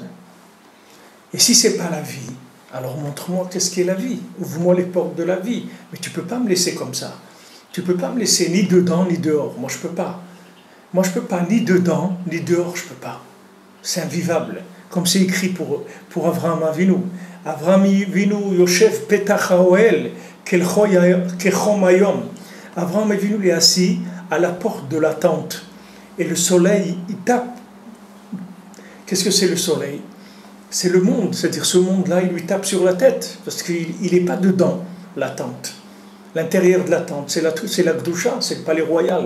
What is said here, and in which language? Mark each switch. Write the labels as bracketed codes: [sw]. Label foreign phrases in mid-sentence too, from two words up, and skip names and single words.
[fr] Et si c'est pas la vie, alors montre-moi qu'est-ce qu'est la vie. Ouvre-moi les portes de la vie. Mais tu ne peux pas me laisser comme ça. Tu ne peux pas me laisser ni dedans ni dehors. Moi, je ne peux pas. Moi, je ne peux pas ni dedans ni dehors, je ne peux pas. C'est invivable. Comme c'est écrit pour Avraham Avinu. [he] אברהם אבינו יושב פתח האהל כחום היום. [fr] Avraham Avinu est assis à la porte de la tente. Et le soleil, il tape. Qu'est-ce que c'est le soleil? C'est le monde, c'est-à-dire ce monde-là, il lui tape sur la tête, parce qu'il n'est pas dedans, la tente. L'intérieur de la tente, c'est la Gdoucha, c'est le palais royal.